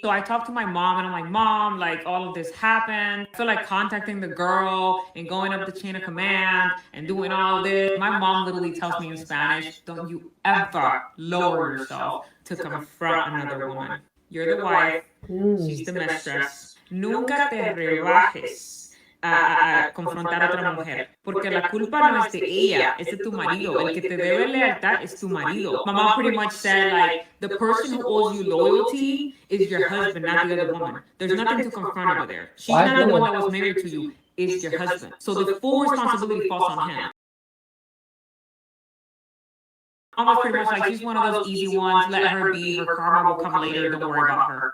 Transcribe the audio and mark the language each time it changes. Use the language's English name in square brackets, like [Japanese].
[English] So I talked to my mom and I'm like, Mom, like all of this happened. I feel like contacting the girl and going up the chain of command and doing all this. My mom literally tells me in Spanish, don't you ever lower yourself to confront another woman. You're the wife, she's the mistress. [Spanish] Nunca te rebajes a confrontar a otra mujer, porque la culpa no es de ella, es de tu marido. El que te debe lealtad es tu marido. [English] My mom pretty much said, like, the person who owes you loyalty is your husband, not the other woman. There's nothing to confront over there. She's not the one that was married to you, it's your husband. So the full responsibility falls on him. Almost pretty much like she's one of those easy ones. Let her be. Her karma will come later. Don't worry about her.